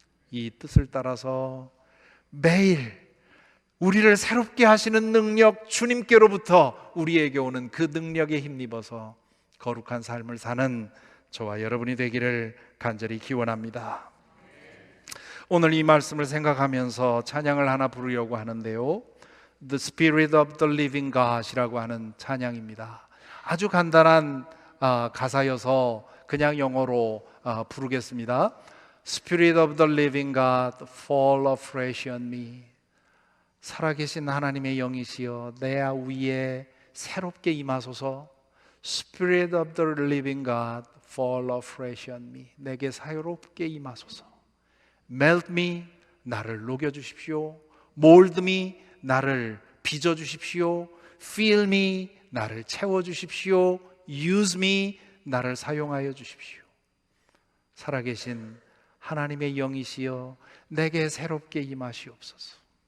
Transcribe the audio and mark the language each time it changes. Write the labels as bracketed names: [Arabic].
[Korean] 이 뜻을 따라서 매일 우리를 새롭게 하시는 능력, 주님께로부터 우리에게 오는 그 능력에 힘입어서 거룩한 삶을 사는 저와 여러분이 되기를 간절히 기원합니다. 오늘 이 말씀을 생각하면서 찬양을 하나 부르려고 하는데요, The Spirit of the Living God이라고 하는 찬양입니다. 아주 간단한 가사여서 그냥 영어로 부르겠습니다. [English] Spirit of the Living God, fall afresh on me. [Korean] 살아계신 하나님의 영이시여 내 위에 새롭게 임하소서. [English] Spirit of the living God, fall afresh on me. [Korean] 내게 새롭게 임하소서. [English] Melt me, [Korean] 나를 녹여주십시오. [English] Mold me, [Korean] 나를 빚어주십시오. [English] Fill me, [Korean] 나를 채워주십시오. [English] Use me, [Korean] 나를 사용하여 주십시오. 살아계신 하나님의 영이시여 내게 새롭게 임하시옵소서.